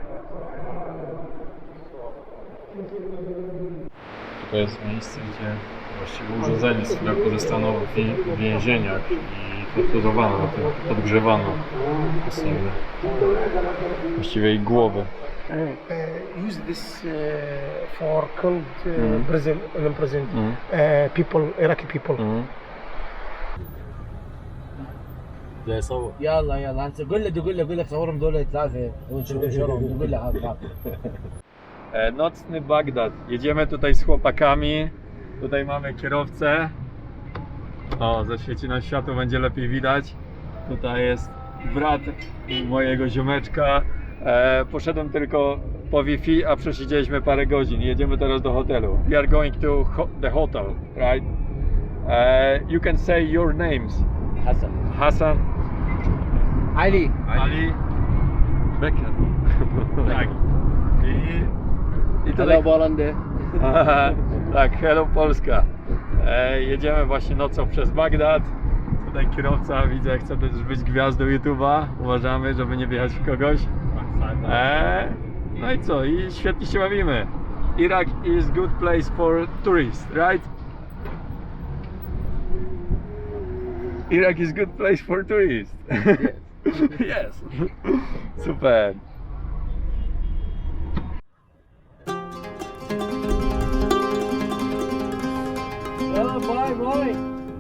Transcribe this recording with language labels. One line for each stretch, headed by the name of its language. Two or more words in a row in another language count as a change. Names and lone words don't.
Polish: To jest miejsce, gdzie właściwie urządzenie, z którego korzystano w więzieniach i torturowano, podgrzewano osoby. Właściwie ich głowy.
English: Use this for killed prison, imprisoned people, Iraqi people.
Arabic: يلا يلا انت قول لك صورهم دول ثلاثه ونشرهم قول له هذا
Polish: Nocny Bagdad. Jedziemy tutaj z chłopakami. Tutaj mamy kierowcę. O, zaświeci nam światło, będzie lepiej widać. Tutaj jest brat mojego ziomeczka. Poszedłem tylko po Wi-Fi, a przesiedzieliśmy parę godzin. Jedziemy teraz do hotelu.
English: We are going to the hotel, right? You can say your names. حسن Hassan, علي Ali,
Polish: Becker. Tak. I tutaj...
Arabic: هلا بولندا
Polish: Tak, hello Polska. Jedziemy właśnie nocą przez Bagdad. Tutaj kierowca, widzę, chce też być gwiazdą YouTube'a. Uważamy, żeby nie wjechać w kogoś. No i co? I świetnie się bawimy.
English: Iraq is good place for tourists, right? Iraq is good place for tourists. Yes. Super.
Arabic: يلا
English: bye bye